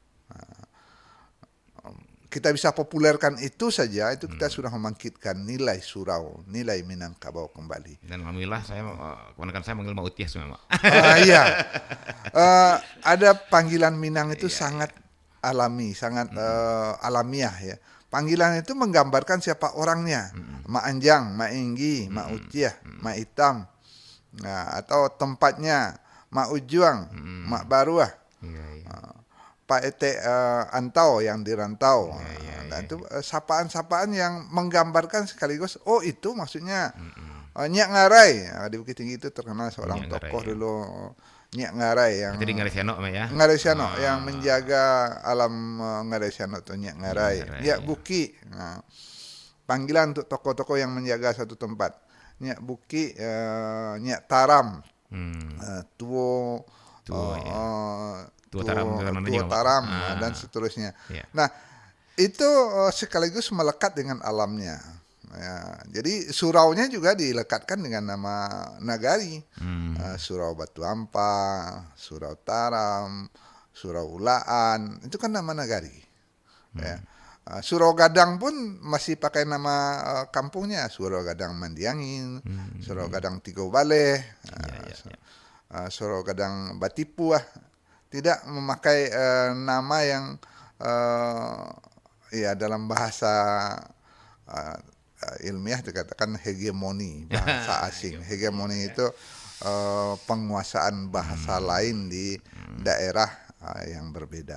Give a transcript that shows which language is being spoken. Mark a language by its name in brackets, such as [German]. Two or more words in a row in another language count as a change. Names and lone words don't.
[Indonesian] Kita bisa populerkan itu saja, itu kita sudah membangkitkan nilai surau, nilai Minangkabau kembali. Dan alhamdulillah keponakan saya manggil Mak Utiah semua. Iya. Ada panggilan Minang itu sangat alami, sangat alamiah ya. Panggilan itu menggambarkan siapa orangnya. Mak Anjang, Mak Inggi, Mak Utiah, Mak Hitam. Nah, atau tempatnya Mak Ujuang, Mak Baruah. Pak Ete Antau yang di rantau. Dan itu sapaan-sapaan yang menggambarkan sekaligus itu maksudnya Nyak Ngarai di Bukit Tinggi itu terkenal seorang tokoh dulu, Nyak Ngarai yang jadi Ngarai Siano ya. Ngarai Siano yang menjaga alam Ngarai Siano itu Nyak Ngarai. Nyak Buki. Nah, panggilan untuk tokoh-tokoh yang menjaga satu tempat. Nyak Buki, Nyak Taram. Tuo Taram dan seterusnya. Nah, itu sekaligus melekat dengan alamnya. Ya, jadi suraunya juga dilekatkan dengan nama nagari. Surau Batu Ampang, Surau Taram, Surau Ulaan, itu kan nama nagari. Ya. Surau Gadang pun masih pakai nama kampungnya, Surau Gadang Mandiangin, Surau Gadang Tigo Bale, Surau Gadang Batipu. Tidak memakai nama yang dalam bahasa ilmiah dikatakan hegemoni, bahasa asing. Hegemoni itu penguasaan bahasa lain di daerah yang berbeda.